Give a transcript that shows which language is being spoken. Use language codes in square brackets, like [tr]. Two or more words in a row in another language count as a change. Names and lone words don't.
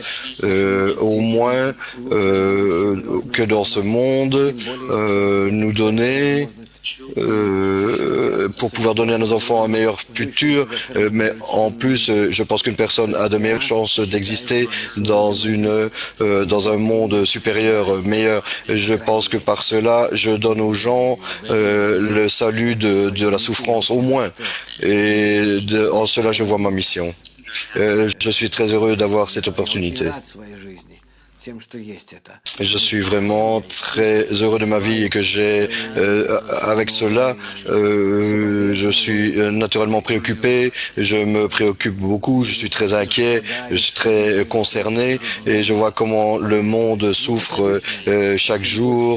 [fr] Au moins que dans ce monde, nous donner pour pouvoir donner à nos enfants un meilleur futur, mais en plus, je pense qu'une personne a de meilleures chances d'exister dans un monde supérieur, meilleur. Je pense que par cela, je donne aux gens le salut de la souffrance, au moins. Et en cela, je vois ma mission. Je suis très heureux d'avoir cette opportunité. [ru] тем, что есть это. [fr] Je suis vraiment très heureux de ma vie et que j'ai, avec cela, je suis naturellement préoccupé, je me préoccupe beaucoup, je suis très inquiet, je suis très concerné et je vois comment le monde souffre chaque jour.